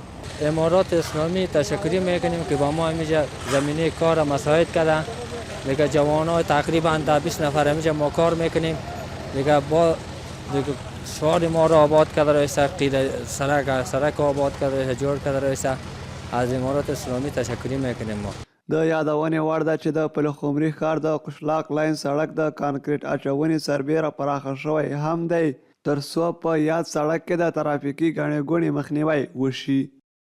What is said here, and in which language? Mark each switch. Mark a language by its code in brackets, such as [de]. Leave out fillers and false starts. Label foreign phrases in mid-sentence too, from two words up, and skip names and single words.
[fa] امارات اسلامی تشکری میکنیم که با ما همینجا زمینه کار مساعد کرده. دیگه جوانای تقریبا تا 20 نفر همینجا ما کار میکنیم. دیگه با شهر ما را آباد کرده رایسته، سرک آباد کرده رایسته، جور کرده رایسته. از امارات اسلامی تشکری میکنیم ما. [ps] د یادونې وړ ده چې د پلخمري ښار د قشلاق لاین سړک د کانکریټ اچونې سربیره پراخه شوی هم دی تر څو په یاد سړک کې د ترافیکي ګڼې ګوڼې مخنیوی وشي.